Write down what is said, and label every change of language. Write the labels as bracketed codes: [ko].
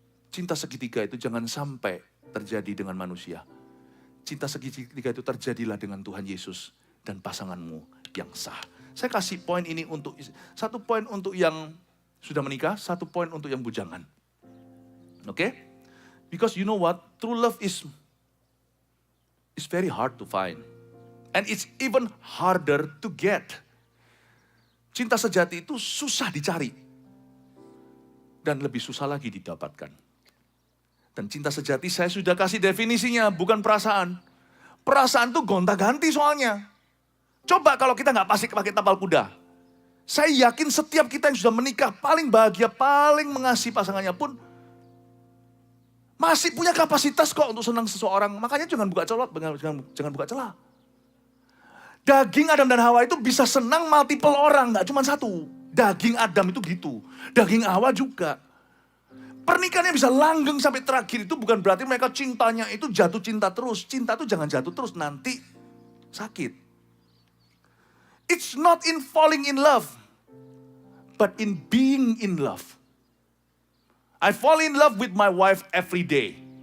[id] Cinta segitiga itu jangan sampai terjadi dengan manusia. Cinta segitiga itu terjadilah dengan Tuhan Yesus dan pasanganmu yang sah. Saya kasih poin ini satu poin untuk yang sudah menikah, satu poin untuk yang bujangan. [en] Oke? Because you know what? True love is very hard to find. And it's even harder to get. [id] Cinta sejati itu susah dicari. Dan lebih susah lagi didapatkan. Dan cinta sejati saya sudah kasih definisinya, bukan perasaan. Perasaan itu gonta-ganti soalnya. Coba kalau kita nggak pakai tapal kuda. Saya yakin setiap kita yang sudah menikah, paling bahagia, paling mengasihi pasangannya pun, masih punya kapasitas kok untuk senang seseorang. Makanya jangan buka celah. Daging Adam dan Hawa itu bisa senang multiple orang, nggak cuma satu. Daging Adam itu gitu. Daging Hawa juga. Pernikahannya bisa langgeng sampai terakhir itu bukan berarti mereka cintanya itu jatuh cinta terus. Cinta itu jangan jatuh terus, nanti sakit. [en] It's not in falling in love, but in being in love. I fall in love with my wife every day.